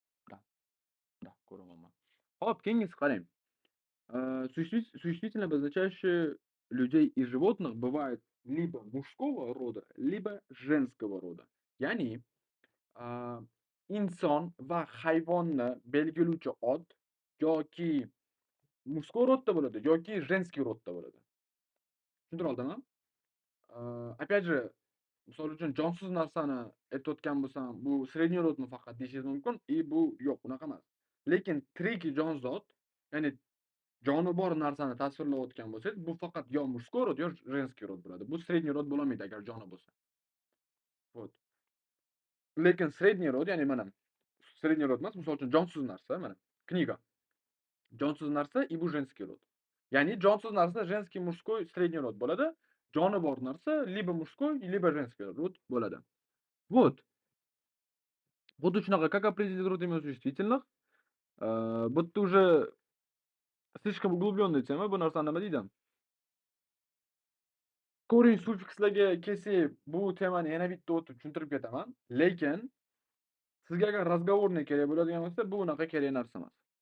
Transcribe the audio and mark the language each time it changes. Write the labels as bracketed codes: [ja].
[uz] Да, ko'ramanman. Hop, keyingisi qarang. [ru] Существительные, обозначающие людей и животных, бывают либо мужского рода, либо женского рода. [uz] Ya'ni, inson va hayvonni belgilovchi ot yoki мужской rodda bo'ladi, yoki женский rodda bo'ladi. Tushuntira oldimmi? [ru] Опять же, [uz] misol uchun jonsiz narsani aytayotgan bo'lsam, bu средний rodmi faqat deyishingiz mumkin, bu yo'q, unaqa emas. Lekin tirik jonzot, ya'ni joni bor narsani tasvirlayotgan bo'lsangiz, bu faqat yo мужской rod, yo женский rod bo'ladi. Bu средний rod bo'lolmaydi agar joni bo'lsa. [ru] Вот. [uz] Lekin средний rod, ya'ni mana средний rod emas, misol uchun jonsiz narsa, mana kniga. Jonsiz narsa bu женский rod. Ya'ni jonsiz narsa женский, мужской, средний rod bo'ladi. Joni bor narsa [ru] либо мужской, либо женский [uz] rod bo'ladi. [ru] Вот. [uz] Xuddi shunaqa, [ru] как определить род имя существительных? [uz] Bu yerda [ru] уже слишком углублённо [uz] aytsam, bu narsani nima deydi? Ko'ring, suffikslarga kelsak, bu temani yana bitta o'tib tushuntirib ketaman. Lekin sizga agar разговорный kerak bo'ladigan bo'lsa, bu unaqa kerak narsa emas.